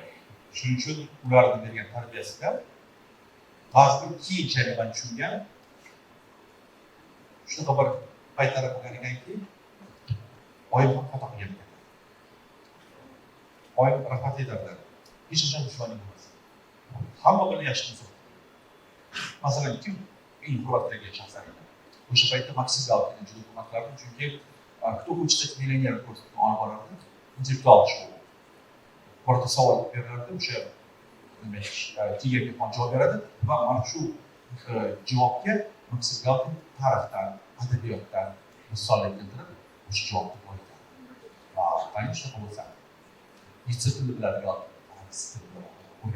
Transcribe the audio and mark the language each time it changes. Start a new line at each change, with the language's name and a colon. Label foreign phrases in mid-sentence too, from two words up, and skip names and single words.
Uzbek: Shuning uchun ularning bergan tarbiyasida ba'zi bir keyinchalik men tushungan shunaqa bir paytlar bo'lgan ekanki, oyim ham xato qilgan ekan. Oyim rahmat aytardilar. Hech qachon dushmaning emas. Hamma bilan yaxshi inson. Masalan, kim eng hurmatli shaxslar edi. O'sha paytda Maksim Galkinni juda hurmat qilardim, chunki кто хочет стать миллионером ko'rsatib olib borardi. Intellektual show. Orta savol berardi, o'sha Tigerga ham javob beradi va mana shu javobga Maksim Galkin tarixdan, adabiyotdan misollar keltirib, o'sha javobni qo'yadi. Va qanday shunaqa bo'lsa, necha tilni biladi Galkin.